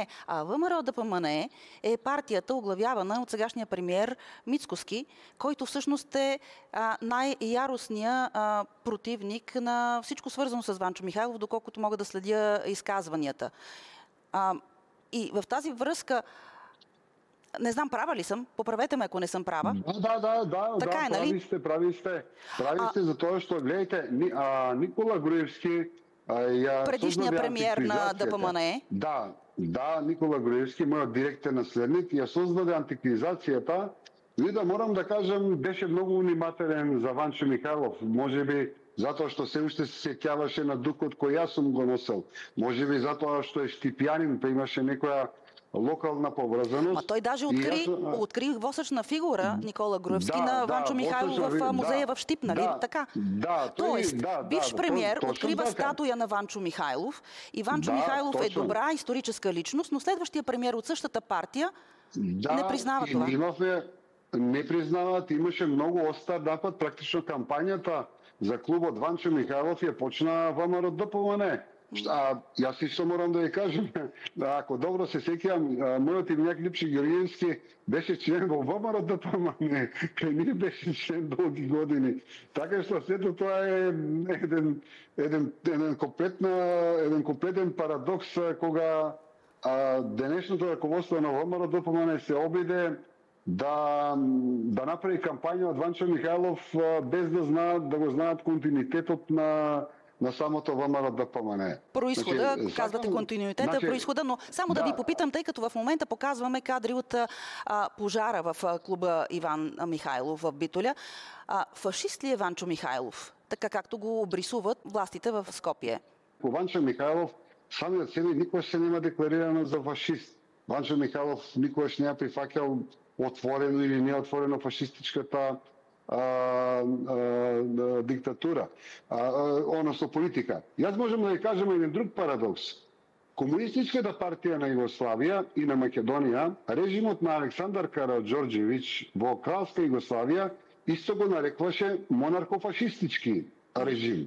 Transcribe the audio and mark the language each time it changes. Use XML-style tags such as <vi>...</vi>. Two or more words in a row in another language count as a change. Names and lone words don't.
<bg>А ВМРО-ДПМНЕ е партията, оглавявана от сегашния премиер Мицкоски, който всъщност е най-яростният противник на всичко свързано с Ванчо Михайлов, доколкото мога да следя изказванията. И в тази връзка, не знам, права ли съм? Поправете ме, ако не съм права. Да, така е, нали? Прави сте за това,</bg> <mk>що гледайте, Никола Груевски</mk> <bg>предишният премиер на ДПМНЕ.</bg> <mk>Да, Никола Груевски,</mk> <bg>моят директен наследник,</bg> <mk>ја создаде антикризацијата. И да морам да кажам, беше многу внимателен за Ванчо Михайлов. Може би затоа што се уште се сеќаваше на духот кој јас сум го носел. Може би затоа што е штипјанин, па имаше некоја локална поврзаност.</mk> <bg>Той даже откри восъчна фигура Никола Груевски на Ванчо Михайлов в музея в Щип, нали? Така. Тоест, бивш премиер открива статуя на Ванчо Михайлов и Ванчо Михайлов е добра историческа личност, но следващия премиер от същата партия не признава това. Не признават,</bg> <mk>имаше много остар напад, практично кампањата за клубот Ванчо Михайлов ја почна ВМРО-ДПМНЕ. Јас исто морам да ја кажем, ако добро се сеќавам, мојот именјак Липши Георгиевски беше член во ВМРО-ДПМНЕ, кај ние беше член долги години. Така што сето тоа е еден комплетен парадокс кога денешното раководство на ВМРО-ДПМНЕ се обиде да направи кампања од Ванчо Михајлов без да го знаат континуитетот на самото ВМРО ДПМНЕ.</mk> <bg>Произхода, казвате континуитета, произхода, но само да ви попитам, тъй като в момента показваме кадри от пожара в клуба Иван Михайлов в Битоля. Фашист ли е Ванчо Михайлов, така както го обрисуват властите в Скопие?</bg> <mk>Ванчо Михайлов самиот себе никогаш се нема декларирано за фашист. Ванчо Михайлов никогаш не ја прифаќал отворено или неотворено фашистичката диктатура, односно политика. Јас можам да ви кажам еден друг парадокс. Комунистичката партија на Југославија и на Македонија, режимот на Александар Караџорџевиќ во кралска Југославија исто го нарекваше монархофашистички режим.</mk>